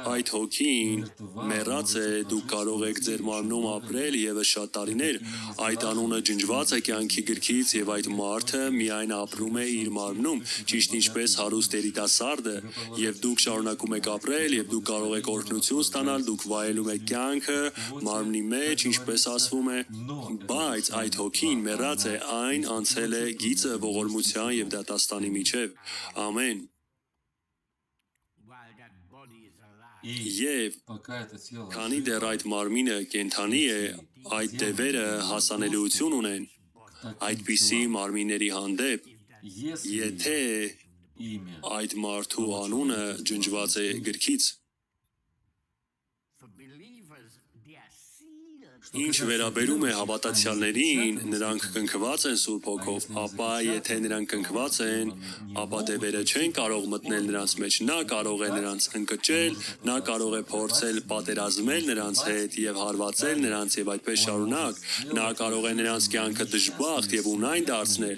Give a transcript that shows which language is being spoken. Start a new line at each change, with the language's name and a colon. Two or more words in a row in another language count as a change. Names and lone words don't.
Armenian: այդ հոգին մեռած է, դուք կարող եք ձեր մարմնում ապրել եւս շատ տարիներ, այդ անունը ջնջված է կյանքի գրքից եւ այդ մարդը միայն ապրում է իր մարմնում, ճիշտ ինչպես հարուստ երիտասարդը, եւ դուք շարունակում եք ապրել եւ դուք կարող եք օրհնություն ստանալ, դուք վայելում եք կյանքը մարմնի մեջ, ինչպես ասվում է, բայց այդ հոգին մեռած է, այն անցել է գիծը ողորմության եւ դատաստանի միջև։ Ամեն։
Russian: и
Armenian: Եվ
Russian: пока это тело
Armenian: քանի
Russian: живо,
Armenian: դեռ այդ մարմինը կենթանի է, այդ դևերը հասանելիություն ունեն այդպիսի մարմինների հանդեպ,
Russian: если
Armenian: եթե
Russian: имя
Armenian: այդ մարդու անունը ջնջված է գրքից։ Ինչ վերաբերում է հավատացյալներին, նրանք կնքված են Սուրբ Հոգով, ապա եթե նրանք կնքված են, ապա դևերը չեն կարող մտնել նրանց մեջ, նա կարող է նրանց ընկճել, նա կարող է փորձել պատերազմել նրանց հետ եւ հարվածել նրանց եւ այդպես շարունակ, նա կարող է նրանց կյանքը դժբախտ եւ ունայն դարձնել,